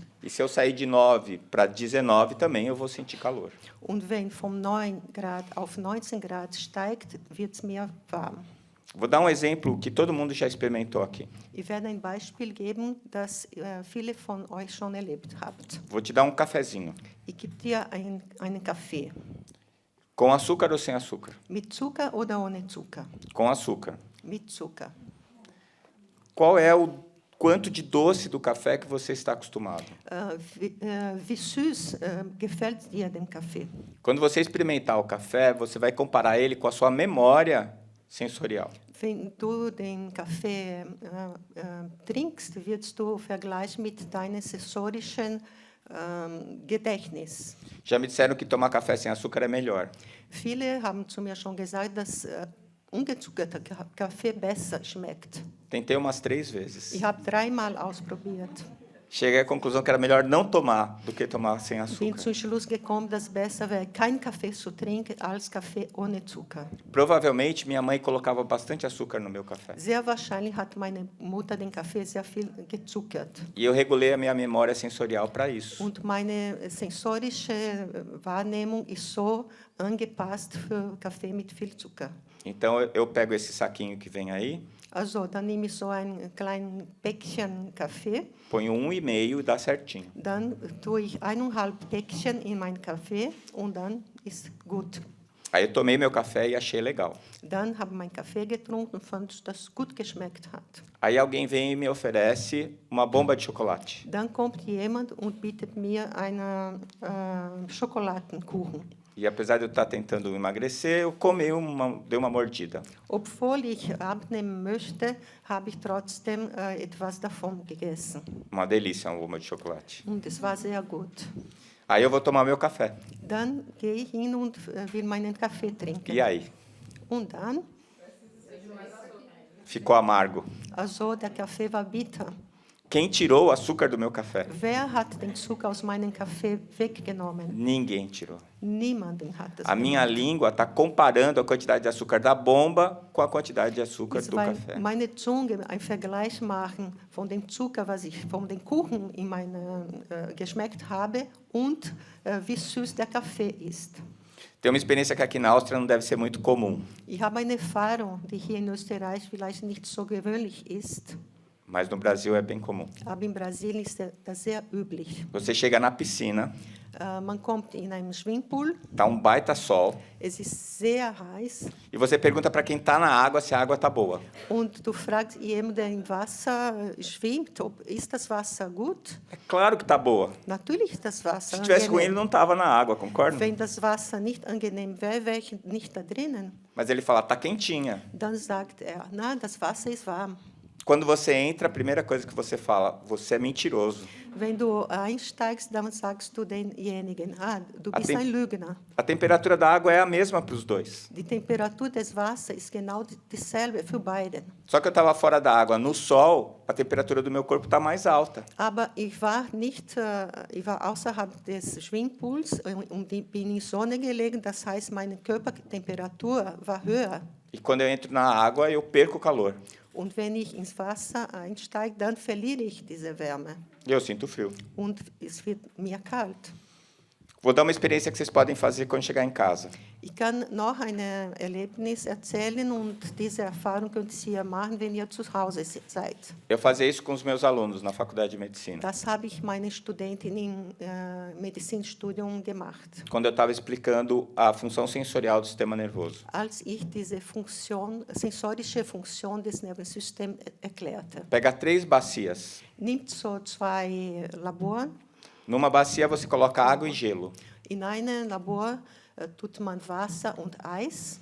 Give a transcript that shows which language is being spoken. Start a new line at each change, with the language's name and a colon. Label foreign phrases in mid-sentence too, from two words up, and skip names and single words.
Portuguese: E se eu sair de 9 para 19, também eu vou sentir calor.
German: Und wenn vom 9 Grad auf 19 Grad steigt, wird es mir warm.
Portuguese: Vou dar um exemplo que todo mundo já experimentou aqui.
German: Ich werde ein Beispiel geben, das viele von euch schon erlebt habt.
Portuguese: Vou te dar um cafezinho.
German: Ich gebe dir einen Kaffee.
Portuguese: Com açúcar ou sem açúcar?
German: Mit Zucker oder ohne Zucker?
Portuguese: Com açúcar.
German: Mit Zucker.
Portuguese: Qual é o quanto de doce do café que você está acostumado.
German: Wie süß gefällt dir den Kaffee?
Portuguese: Quando você experimentar o café, você vai comparar ele com a sua memória sensorial.
German: Wenn du den Kaffee trinkst, wirst du vergleichen mit deinem sensorischen Gedächtnis.
Portuguese: Já me disseram que tomar café sem açúcar é melhor.
German: Viele haben zu mir schon gesagt, dass ungezuckerter Kaffee besser schmeckt.
Portuguese: Tentei umas 3 vezes.
German: Ich habe 3-mal ausprobiert.
Portuguese: Cheguei à conclusão que era melhor não tomar do que tomar sem
German: Bin
Portuguese: açúcar.
German: zum Schluss gekommen, dass besser wäre, kein Kaffee zu trinken, als Kaffee ohne Zucker.
Portuguese: Provavelmente minha mãe colocava bastante açúcar no meu café.
German: Sehr wahrscheinlich hat meine Mutter den Kaffee sehr viel gezuckert.
Portuguese: E eu regulei a minha memória sensorial para isso.
German: Und meine sensorische Wahrnehmung ist so angepasst für Kaffee mit viel Zucker.
Portuguese: Então eu pego esse saquinho que vem aí,
German: Also, dann nehme ich so ein kleines Päckchen Kaffee,
Portuguese: ponho 1,5 e dá certinho.
German: dann tue ich 1,5 Päckchen in meinen Kaffee und dann ist gut.
Portuguese: Aí eu tomei meu café e achei legal.
German: Dann habe ich meinen Kaffee getrunken und fand, dass es gut geschmeckt hat.
Portuguese: Aí alguém vem e me oferece uma bomba de chocolate.
German: Dann kommt jemand und bietet mir einen Schokoladenkuchen.
Portuguese: E apesar de eu estar tentando emagrecer, eu dei uma mordida.
German: Obwohl ich abnehmen möchte, habe ich trotzdem etwas davon gegessen.
Portuguese: Uma delícia, uma bomba de chocolate.
German: Und es war sehr gut.
Portuguese: Aí eu vou tomar meu café.
German: Dann gehe ich hin und will meinen Kaffee trinken.
Portuguese: E aí?
German: Und dann,
Portuguese: Ficou amargo.
German: also der Kaffee war bitter.
Portuguese: Quem tirou o açúcar do meu café?
German: Wer hat den Zucker aus meinem Kaffee weggenommen?
Portuguese: Ninguém tirou.
German: Niemanden hat das
Portuguese: A minha língua está comparando a quantidade de açúcar da bomba com a quantidade de açúcar
German: gemacht.
Portuguese: do
German: Weil
Portuguese: café.
German: meine Zunge einen Vergleich machen von dem Zucker, was ich von dem Kuchen in meinem geschmeckt habe und wie süß der Kaffee ist.
Portuguese: Tem uma experiência que aqui na Áustria não deve ser muito comum,
German: Ich habe eine Erfahrung, die hier in Österreich vielleicht nicht so gewöhnlich ist,
Portuguese: mas no Brasil é bem comum.
German: aber in Brasilien ist das sehr üblich.
Portuguese: Você chega na piscina,
German: Man kommt in einen Schwimmbad,
Portuguese: tá um baita sol,
German: es ist sehr heiß
Portuguese: e você pergunta para quem está na água se a água tá boa.
German: und du fragst jemanden, der im Wasser schwimmt, ist das Wasser gut?
Portuguese: É claro que tá boa.
German: Natürlich ist das Wasser
Portuguese: Se tivesse ruim, ele
German: angenehm.
Portuguese: não estava na água, concorda?
German: Wenn das Wasser nicht angenehm wäre, wäre ich nicht da drinnen.
Portuguese: Mas ele fala, tá quentinha.
German: Dann sagt er, na, das Wasser ist warm.
Portuguese: Quando você entra, a primeira coisa que você fala, você é mentiroso.
German: Wenn du einsteigst, dann sagst du denjenigen, du bist ein Lügner.
Portuguese: A temperatura da água é a mesma para os dois.
German: Die Temperatur des Wassers ist genau dieselbe für beide.
Portuguese: Só que eu estava fora da água, no sol, a temperatura do meu corpo está mais alta.
German: Aber ich war außerhalb des Schwimmpools und bin in Sonne gelegen, das heißt, meine Körpertemperatur war höher.
Portuguese: E quando eu entro na água, eu perco o calor.
German: Und wenn ich ins Wasser einsteige, dann verliere ich diese Wärme
Portuguese: E eu sinto frio.
German: und es wird mir kalt.
Portuguese: Vou dar uma experiência que vocês podem fazer quando chegar em casa.
German: Ich kann noch ein Erlebnis erzählen und diese Erfahrung könnt ihr machen, wenn ihr zu Hause seid.
Portuguese: Eu fazia isso com os meus alunos na faculdade de medicina.
German: Das habe ich meine Studentin im Medizinstudium gemacht.
Portuguese: Quando eu estava explicando a função sensorial do sistema nervoso.
German: Als ich diese sensorische Funktion des Nervensystems erklärte.
Portuguese: Pega 3 bacias.
German: Nimmt so 2 Laboren.
Portuguese: Numa bacia você coloca água e gelo.
German: In einem Labor tut man Wasser und Eis.